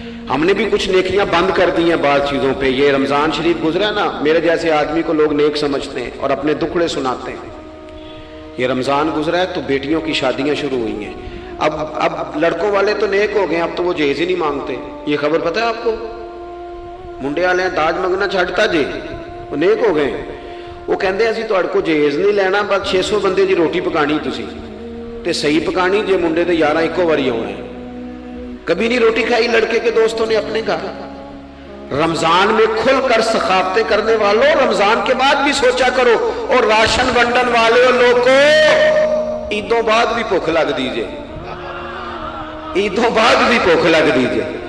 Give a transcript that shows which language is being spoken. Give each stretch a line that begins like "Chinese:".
Urdu: ہم نے بھی کچھ نیکیاں بند کر دی ہیں بعض چیزوں پہ. یہ رمضان شریف گزرا نا, میرے جیسے آدمی کو لوگ نیک سمجھتے ہیں اور اپنے دکھڑے سناتے ہیں. یہ رمضان گزرا ہے تو بیٹیوں کی شادیاں شروع ہوئی ہیں. اب لڑکوں والے تو نیک ہو گئے, اب تو وہ جہیز ہی نہیں مانگتے. یہ خبر پتہ ہے آپ کو؟
Punjabi: منڈے والے داج منگنا چھڈتا جی,
Urdu: وہ نیک ہو گئے.
Punjabi: وہ کہندے اسی تہاڈے کو جہیز نہیں لینا, بس 600 بندے دی روٹی پکانی تسی تے صحیح پکانی جے منڈے تے 11 ایکو واری آنا ہے.
Urdu: کبھی نہیں روٹی کھائی لڑکے کے دوستوں نے اپنے گھر. رمضان میں کھل کر سخاوتیں کرنے والوں رمضان کے بعد بھی سوچا کرو, اور راشن ونڈن والے لوگ کو عیدوں بعد بھی بھوک لگ دیجئے, عیدوں بعد بھی بھوک لگ دیجئے.